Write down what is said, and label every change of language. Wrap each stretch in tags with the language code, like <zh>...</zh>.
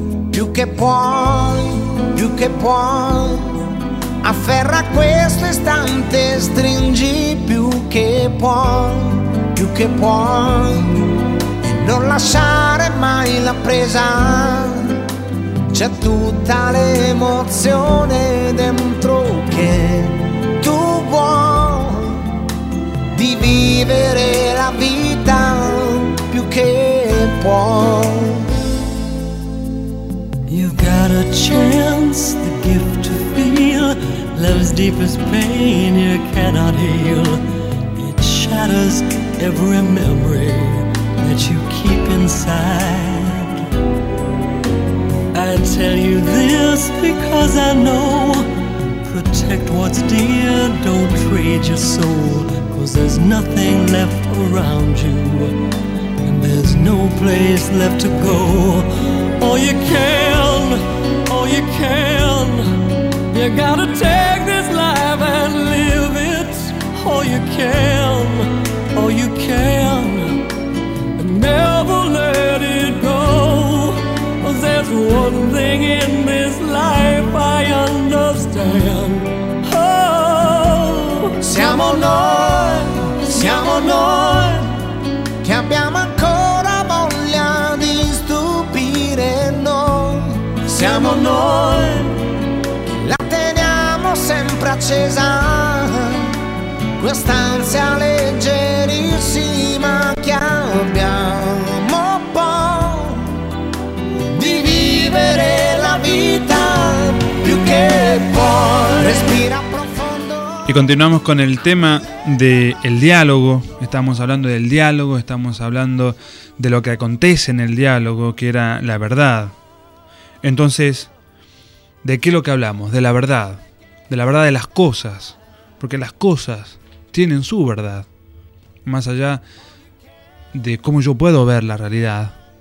<it>Più che puoi, afferra questo istante, stringi più che puoi, e non lasciare mai la presa, c'è tutta l'emozione dentro che tu vuoi, di vivere la vita più che puoi.</it> <en>A chance, the gift to feel love's deepest pain you cannot heal. It shatters every memory that you keep inside. I tell you this because I know. Protect what's dear, don't trade your soul. Cause there's nothing left around you, and there's no place left to go. All you can, you can, you gotta take this life and live it. All you can, and never let it go. Cause there's one thing in this life I understand.</en> <it>Oh, siamo noi, che abbiamo ancora voglia di stupire. Siamo noi, la teniamo sempre accesa, quest'ansia leggerissima che abbiamo po' di vivere la vita più che puoi. Respira profondo.</it> <es>Y continuamos con el tema del diálogo. Estamos hablando del diálogo, estamos hablando de lo que acontece en el diálogo, que era la verdad. Entonces, ¿de qué es lo que hablamos? De la verdad de las cosas, porque las cosas tienen su verdad, más allá de cómo yo puedo ver la realidad.</es>